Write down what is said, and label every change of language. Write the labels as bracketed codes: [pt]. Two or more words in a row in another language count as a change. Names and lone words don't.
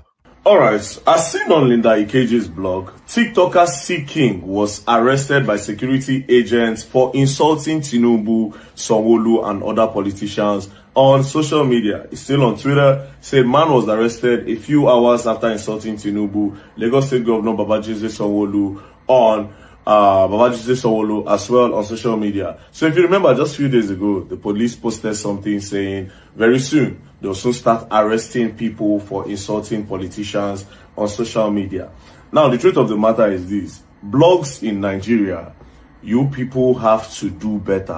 [en] All right, as seen on Linda Ikeji's blog, TikToker Seeking was arrested by security agents for insulting Tinubu, Sanwo-Olu, and other politicians on social media. He's still on Twitter. Said man was arrested a few hours after insulting Tinubu, Lagos State Governor Babajide Sanwo-Olu on Babajide Sanwo-Olu as well on social media. So if you remember, just a few days ago, the police posted something saying very soon they'll soon start arresting people for insulting politicians on social media. Now, the truth of the matter is this. Blogs in Nigeria, you people have to do better.